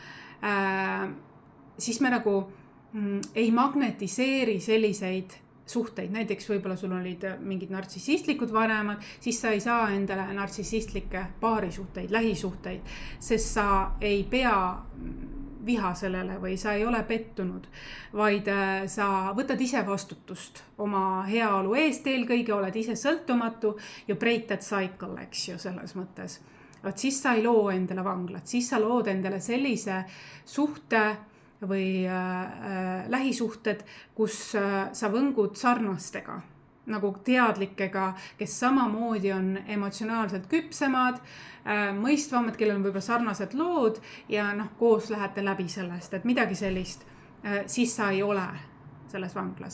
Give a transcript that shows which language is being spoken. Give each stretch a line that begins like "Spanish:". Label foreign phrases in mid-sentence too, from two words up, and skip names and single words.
Estonian: siis me ei magnetiseeri selliseid suhteid, näiteks võib-olla sul olid mingid nartsissistlikud vanemad, siis sa ei saa endale nartsissistlikke paarisuhteid, lähisuhteid, sest sa ei pea viha sellele või sa ei ole pettunud, vaid sa võtad ise vastutust oma heaolu eest, eelkõige oled ise sõltumatu,
English: you break that cycle,
Estonian: eks ju, selles mõttes. Siis sa ei loo endale vanglat, siis sa lood endale sellise suhte, või lähisuhted, kus sa võngud sarnastega, nagu teadlikega, kes samamoodi on emotsionaalselt küpsemad, mõistvamad, kellel on võib-olla sarnased lood ja koos lähete läbi sellest, et midagi sellist, siis sa ei ole selles vanglas.